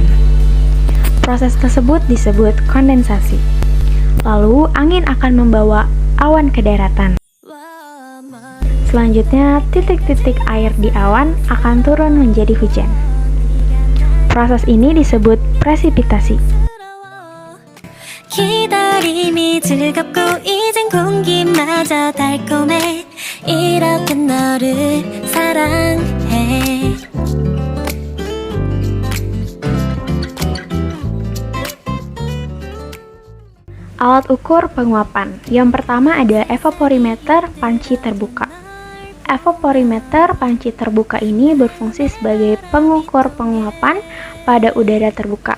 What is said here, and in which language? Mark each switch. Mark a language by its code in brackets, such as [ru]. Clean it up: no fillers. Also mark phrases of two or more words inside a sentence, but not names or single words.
[id] Proses tersebut disebut kondensasi. Lalu, angin akan membawa awan ke daratan. Selanjutnya, titik-titik air di awan akan turun menjadi hujan. Proses ini disebut presipitasi. [ko] 기다림이 즐겁고 이젠 공기마저 달콤해 이렇게 너를 사랑해. [id] Alat ukur penguapan. Yang pertama ada evaporimeter panci terbuka. Evaporimeter panci terbuka ini berfungsi sebagai pengukur penguapan pada udara terbuka.